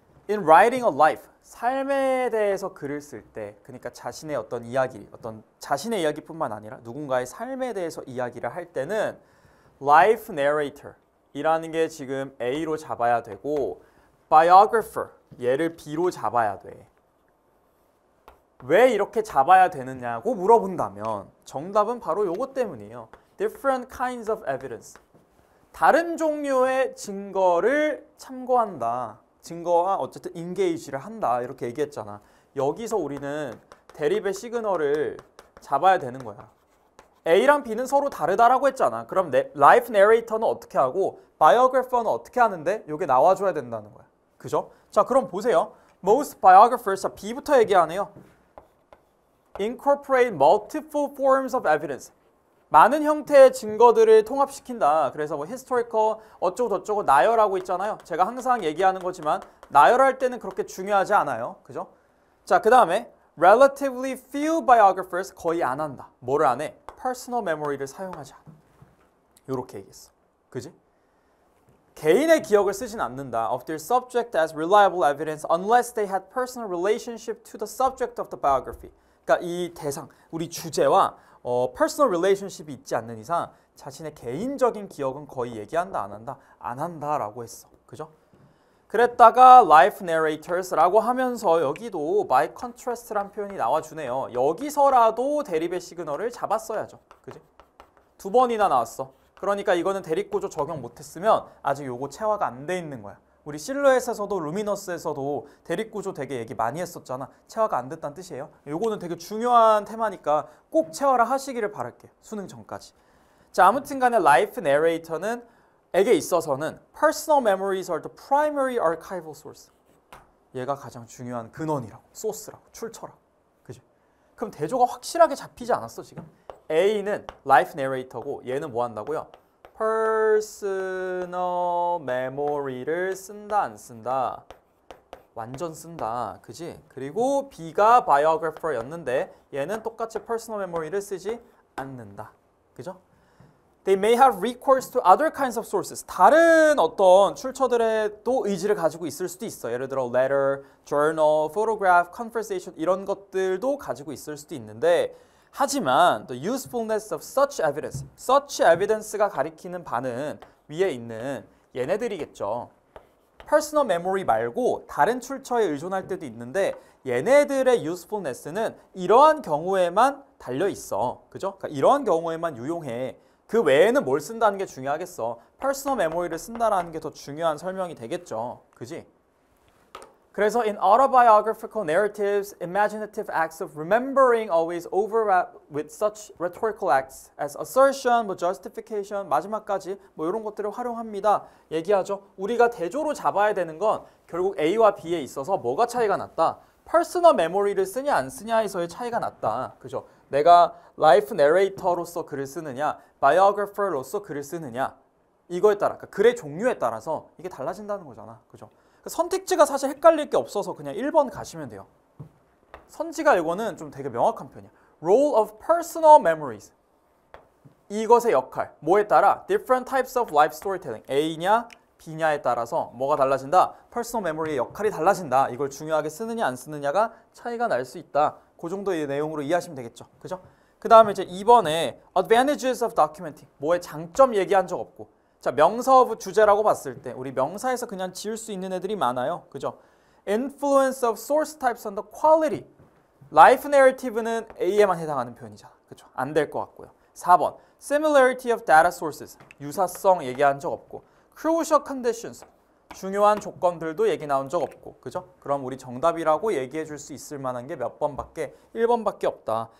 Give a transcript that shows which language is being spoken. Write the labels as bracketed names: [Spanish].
[English] In writing a life, [Korean] 삶에 대해서 글을 쓸 때, 그러니까 자신의 어떤 이야기, 어떤 자신의 이야기뿐만 아니라 누군가의 삶에 대해서 이야기를 할 때는 life narrator 이라는 게 지금 A로 잡아야 되고 biographer, 얘를 B로 잡아야 돼. 왜 이렇게 잡아야 되느냐고 물어본다면 정답은 바로 요것 때문이에요. [English] Different kinds of evidence. [Korean] 다른 종류의 증거를 참고한다. 증거와 어쨌든 engage를 한다. 이렇게 얘기했잖아. 여기서 우리는 대립의 시그널을 잡아야 되는 거야. A랑 B는 서로 다르다라고 했잖아. 그럼 life narrator는 어떻게 하고 biographer는 어떻게 하는데 이게 나와줘야 된다는 거야. 그죠? 자, 그럼 보세요. [English] Most biographers, [Korean] 자, B부터 얘기하네요. [English] Incorporate multiple forms of evidence. [Korean] 많은 형태의 증거들을 통합시킨다. 그래서 뭐 historical 어쩌고 저쩌고 나열하고 있잖아요. 제가 항상 얘기하는 거지만 나열할 때는 그렇게 중요하지 않아요. 그죠? 자, 그 다음에 [English] relatively few biographers [Korean] 거의 안 한다. 뭐를 안 해? personal memory를 사용하지 않아. 요렇게 얘기했어. 그지? 개인의 기억을 쓰진 않는다. [English] Of their subject as reliable evidence unless they had personal relationship to the subject of the biography. [Korean] 그러니까 이 대상, 우리 주제와 personal relationship이 있지 않는 이상 자신의 개인적인 기억은 거의 얘기한다, 안 한다? 안 한다라고 했어. 그죠? 그랬다가 life narrators라고 하면서 여기도 by contrast라는 표현이 나와주네요. 여기서라도 대립의 시그널을 잡았어야죠. 그지? 두 번이나 나왔어. 그러니까 이거는 대립구조 적용 못했으면 아직 요거 체화가 안 돼 있는 거야. 우리 실루엣에서도 루미너스에서도 대립구조 되게 얘기 많이 했었잖아. 체화가 안 됐다는 뜻이에요. 요거는 되게 중요한 테마니까 꼭 체화를 하시기를 바랄게요. 수능 전까지. 자, 아무튼 간에 life narrator는 에게 있어서는 [English] personal memories are the primary archival source. [Korean] 얘가 가장 중요한 근원이라고, 소스라고, 출처라고. 그죠? 그럼 대조가 확실하게 잡히지 않았어, 지금? A는 life narrator고 얘는 뭐 한다고요? personal memory를 쓴다, 안 쓴다? 완전 쓴다. 그지? 그리고 B가 biographer였는데 얘는 똑같이 personal memory를 쓰지 않는다. 그죠? [English] They may have recourse to other kinds of sources. [Korean] 다른 어떤 출처들에도 의지를 가지고 있을 수도 있어. 예를 들어 letter, journal, photograph, conversation 이런 것들도 가지고 있을 수도 있는데 하지만 [English] the usefulness of such evidence [Korean] 가 가리키는 바는 위에 있는 얘네들이겠죠. personal memory 말고 다른 출처에 의존할 때도 있는데 얘네들의 usefulness는 이러한 경우에만 달려 있어. 그죠? 그러니까 이러한 경우에만 유용해. 그 외에는 뭘 쓴다는 게 중요하겠어. personal memory를 쓴다라는 게 더 중요한 설명이 되겠죠. 그지? 그래서 [English] in autobiographical narratives, imaginative acts of remembering always overlap with such rhetorical acts as assertion, 뭐 justification, [Korean] 마지막까지 뭐 이런 것들을 활용합니다. 얘기하죠. 우리가 대조로 잡아야 되는 건 결국 A와 B에 있어서 뭐가 차이가 났다? personal memory를 쓰냐 안 쓰냐에서의 차이가 났다. 그죠? 내가 life narrator로서 글을 쓰느냐, biographer로서 글을 쓰느냐 이거에 따라, 그러니까 글의 종류에 따라서 이게 달라진다는 거잖아. 그죠? 선택지가 사실 헷갈릴 게 없어서 그냥 1번 가시면 돼요. 선지가 이거는 좀 되게 명확한 편이야. [English] Role of personal memories. [Korean] 이것의 역할. 뭐에 따라? [English] Different types of life storytelling. [Korean] A냐 B냐에 따라서 뭐가 달라진다? personal memory의 역할이 달라진다. 이걸 중요하게 쓰느냐 안 쓰느냐가 차이가 날 수 있다. 그 정도의 내용으로 이해하시면 되겠죠. 그죠? 그 다음에 이제 2번에 [English] advantages of documenting. [Korean] 뭐의 장점 얘기한 적 없고. 자, 명사 of 주제라고 봤을 때 우리 명사에서 그냥 지을 수 있는 애들이 많아요. 그죠? [English] Influence of source types on the quality. [Korean] Life narrative는 A에만 해당하는 표현이잖아. 그죠? 안 될 것 같고요. 4번. [English] Similarity of data sources. [Korean] 유사성 얘기한 적 없고. [English] Crucial conditions. [Korean] 중요한 조건들도 얘기 나온 적 없고. 그죠? 그럼 우리 정답이라고 얘기해 줄 수 있을 만한 게 몇 번밖에? 1번밖에 없다.